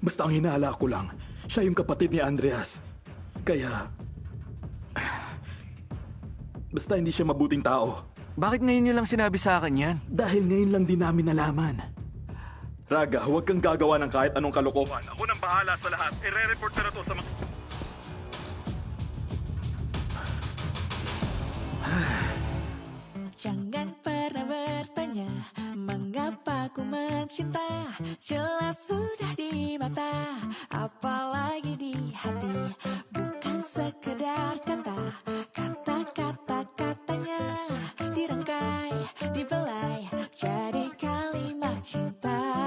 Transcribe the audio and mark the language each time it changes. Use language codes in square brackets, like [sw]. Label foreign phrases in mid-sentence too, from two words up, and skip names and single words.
[tl] Basta ang hinahala ko lang, siya yung kapatid ni Andreas. Kaya... Basta hindi siya mabuting tao. Bakit ngayon niyo lang sinabi sa akin yan? Dahil ngayon lang din namin nalaman. Raga, huwag kang gagawa ng kahit anong kalokohan. Ako nang bahala sa lahat. Ire-report ko na to sa mga... [id] Jangan pernah bertanya mengapa ku mencinta. Jelas sudah di mata, apalagi di hati. Bukan sekedar kata, kata-kata-katanya dirangkai, dibelai jadi kalimat cinta.